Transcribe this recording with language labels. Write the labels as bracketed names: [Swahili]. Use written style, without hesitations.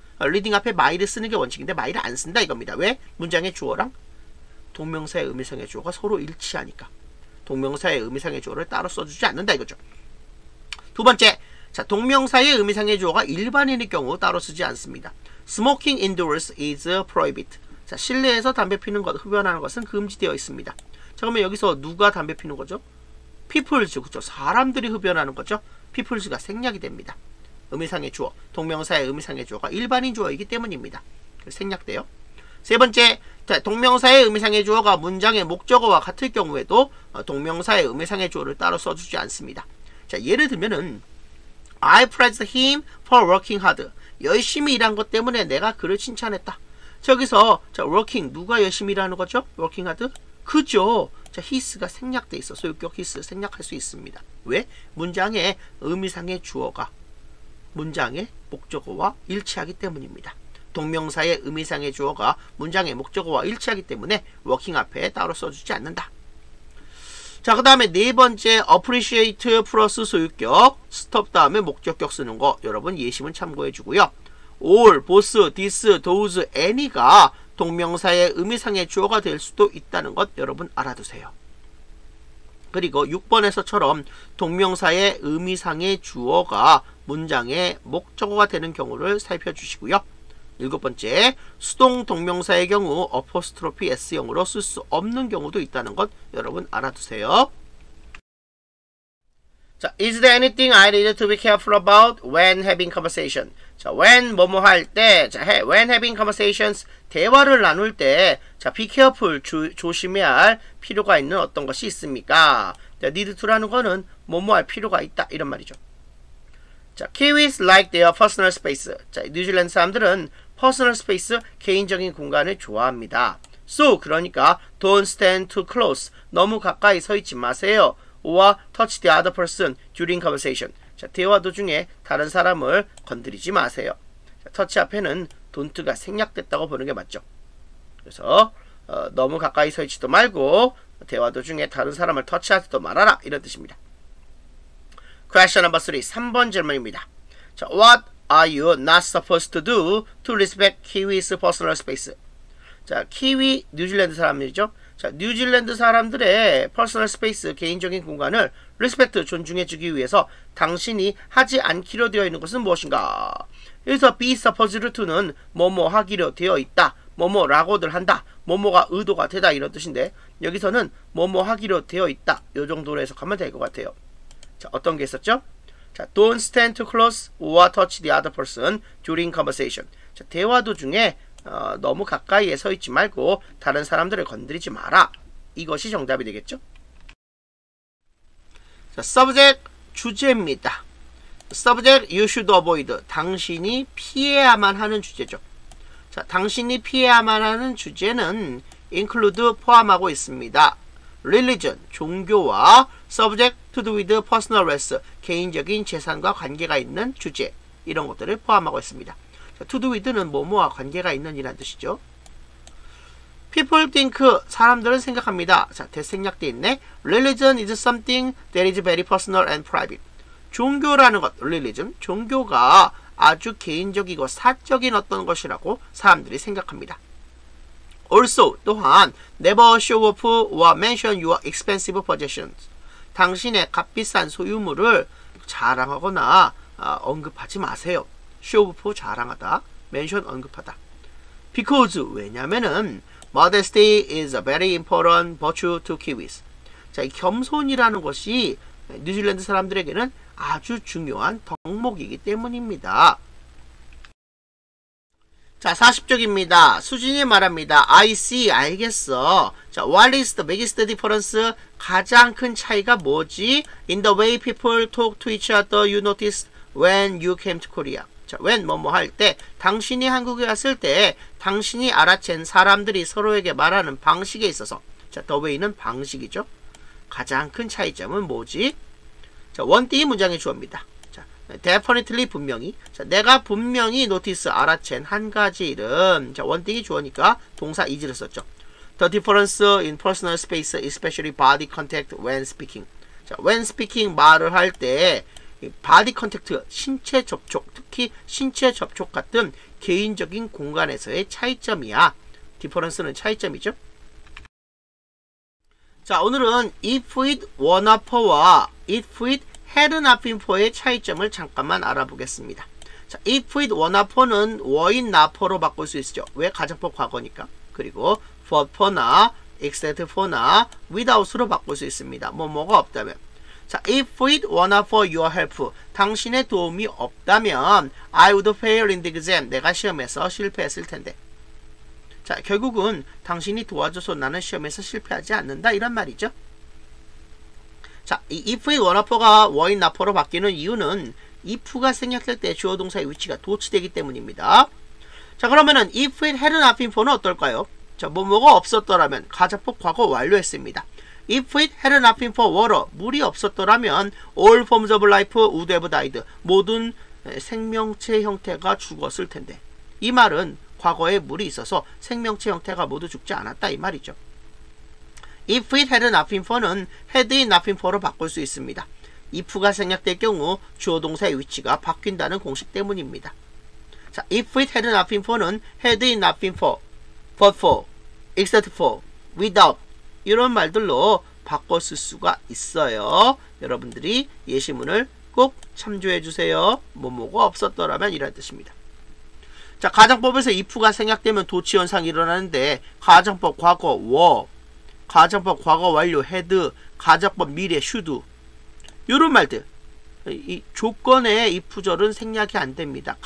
[Korean] reading 앞에 my를 쓰는 게 원칙인데 my를 안 쓴다 이겁니다. 왜? 문장의 주어랑 동명사의 의미상의 주어가 서로 일치하니까. 동명사의 의미상의 주어를 따로 써주지 않는다 이거죠. 두 번째, 자, 동명사의 의미상의 주어가 일반인의 경우 따로 쓰지 않습니다. [English] Smoking indoors is prohibited. [Korean] 자, 실내에서 담배 피는 것, 흡연하는 것은 금지되어 있습니다. 자, 그러면 여기서 누가 담배 피는 거죠? people's, 그죠? 사람들이 흡연하는 거죠? people's가 생략이 됩니다. 의미상의 주어, 동명사의 의미상의 주어가 일반인 주어이기 때문입니다. 생략돼요. 세 번째, 자, 동명사의 의미상의 주어가 문장의 목적어와 같을 경우에도 동명사의 의미상의 주어를 따로 써주지 않습니다. [English] 자, [Korean] 예를 들면은 [English] I praised him for working hard. [Korean] 열심히 일한 것 때문에 내가 그를 칭찬했다. 저기서 자, working, 누가 열심히 일하는 거죠? [English] working hard? 그죠? [Korean] 자, his가 생략돼 있어. 소유격 his 생략할 수 있습니다. 왜? 문장의 의미상의 주어가 문장의 목적어와 일치하기 때문입니다. 동명사의 의미상의 주어가 문장의 목적어와 일치하기 때문에 working 앞에 따로 써주지 않는다. 자, 그 다음에 네 번째 appreciate 플러스 소유격 stop 다음에 목적격 쓰는 거 여러분 예시문 참고해 주고요. all, both, this, those, any가 동명사의 의미상의 주어가 될 수도 있다는 것 여러분 알아두세요. 그리고 6번에서처럼 동명사의 의미상의 주어가 문장의 목적어가 되는 경우를 살펴주시고요. 7번째, 수동 동명사의 경우 어포스트로피 S형으로 쓸 수 없는 경우도 있다는 것 여러분 알아두세요. [English] 자, is there anything I need to be careful about when having conversation? [Korean] 자, when 뭐뭐 할 때, 자, [English] when having conversations, [Korean] 대화를 나눌 때, 자, be careful, 조심해야 할 필요가 있는 어떤 것이 있습니까? 자, need to라는 거는 뭐뭐 할 필요가 있다 이런 말이죠. [English] 자, Kiwis like their personal space. [Korean] 자, 뉴질랜드 사람들은 personal space, 개인적인 공간을 좋아합니다. [English] So, [Korean] 그러니까 [English] don't stand too close. [Korean] 너무 가까이 서 있지 마세요. [English] or touch the other person during conversation. [Korean] 자, 대화 도중에 다른 사람을 건드리지 마세요. 자, touch 앞에는 don't가 생략됐다고 보는 게 맞죠. 그래서 너무 가까이 서 있지도 말고 대화 도중에 다른 사람을 터치하지도 말아라 이런 뜻입니다. [English] Question number 3, [Korean] 3번 질문입니다. [English] 자, what are you not supposed to do to respect Kiwi's personal space? [Korean] 자, 키위 뉴질랜드 사람들이죠. 자, 뉴질랜드 사람들의 퍼스널 스페이스, 개인적인 공간을 리스펙트, 존중해주기 위해서 당신이 하지 않기로 되어 있는 것은 무엇인가? 여기서 be supposed to는 뭐뭐 하기로 되어 있다, 뭐뭐라고들 한다, 뭐뭐가 의도가 되다 이런 뜻인데 여기서는 뭐뭐 하기로 되어 있다 이 정도로 해석하면 될 것 같아요. 자, 어떤 게 있었죠? [English] 자, don't stand too close or touch the other person during conversation. [Korean] 자, 대화 도중에 너무 가까이에 서 있지 말고 다른 사람들을 건드리지 마라. 이것이 정답이 되겠죠? 자, subject 주제입니다. [English] subject you should avoid. [Korean] 당신이 피해야만 하는 주제죠. 자, 당신이 피해야만 하는 주제는 include 포함하고 있습니다. religion 종교와 [English] subject to do with personal wealth [Korean] 개인적인 재산과 관계가 있는 주제 이런 것들을 포함하고 있습니다. to do with는 뭐뭐와 관계가 있는 이란 뜻이죠. [English] People think, [Korean] 사람들은 생각합니다. 자, 대생략돼 있네. [English] Religion is something that is very personal and private. [Korean] 종교라는 것, religion, 종교가 아주 개인적이고 사적인 어떤 것이라고 사람들이 생각합니다. [English] Also, [Korean] 또한 [English] never show off or mention your expensive possessions. [Korean] 당신의 값비싼 소유물을 자랑하거나 언급하지 마세요. [English] show off, 자랑하다. [Korean] mention, 언급하다. [English] Because, [Korean] 왜냐면은 [English] modesty is a very important virtue to Kiwis. [Korean] 자, 이 겸손이라는 것이 뉴질랜드 사람들에게는 아주 중요한 덕목이기 때문입니다. 자, 40쪽입니다. 수진이 말합니다. [English] I see, [Korean] 알겠어. [English] 자, what is the biggest difference? [Korean] 가장 큰 차이가 뭐지? [English] In the way people talk to each other, you noticed when you came to Korea. [Korean] 자, when 뭐뭐 할 때, 당신이 한국에 왔을 때, 당신이 알아챈 사람들이 서로에게 말하는 방식에 있어서, 자, the way는 방식이죠. 가장 큰 차이점은 뭐지? 자, 원띵이 문장의 주어입니다. 자, definitely, 분명히. 자, 내가 분명히 notice, 알아챈 한 가지 일은, 자, 원띵이 주어니까 동사 is를 썼죠. [English] The difference in personal space, especially body contact when speaking. [Korean] 자, [English] when speaking, [Korean] 말을 할 때, body contact, 신체 접촉, 특히 신체 접촉 같은 개인적인 공간에서의 차이점이야. difference는 차이점이죠. 자, 오늘은 [English] if it were not for [Korean] 와 [English] if it had not been for [Korean] 의 차이점을 잠깐만 알아보겠습니다. 자, [English] if it were not for [Korean] 는 [English] were it not for [Korean] 로 바꿀 수 있죠. 왜? 가정법 과거니까. 그리고 but for나 except for나 without으로 바꿀 수 있습니다. 뭐가 없다면. [English] 자, if it were not for your help, [Korean] 당신의 도움이 없다면 [English] I would fail in the exam, [Korean] 내가 시험에서 실패했을 텐데. 자, 결국은 당신이 도와줘서 나는 시험에서 실패하지 않는다, 이런 말이죠. 자, 이 if it were not for가 were it not for로 바뀌는 이유는 if가 생략될 때 주어 동사의 위치가 도치되기 때문입니다. 자, 그러면은 if it had not been for는 어떨까요? 자, 뭐가 없었더라면 가정법 과거 완료했습니다. [English] If it had not been for water, [Korean] 물이 없었더라면 [English] all forms of life would have died. [Korean] 모든 생명체 형태가 죽었을 텐데. 이 말은 과거에 물이 있어서 생명체 형태가 모두 죽지 않았다, 이 말이죠. [English] If it had not been for는 had it not been for로 [Korean] 바꿀 수 있습니다. if가 생략될 경우 주어 동사의 위치가 바뀐다는 공식 때문입니다. [English] 자, if it had not been for는 had it not been for, but for, except for, without [Korean] 이런 말들로 바꿔 쓸 수가 있어요. 여러분들이 예시문을 꼭 참조해 주세요. 뭐가 없었더라면 이런 뜻입니다. 자, 가정법에서 if가 생략되면 도치현상이 일어나는데 가정법 과거 were, 가정법 과거 완료 had, 가정법 미래 should 이런 말들, 이 조건의 if절은 생략이 안 됩니다.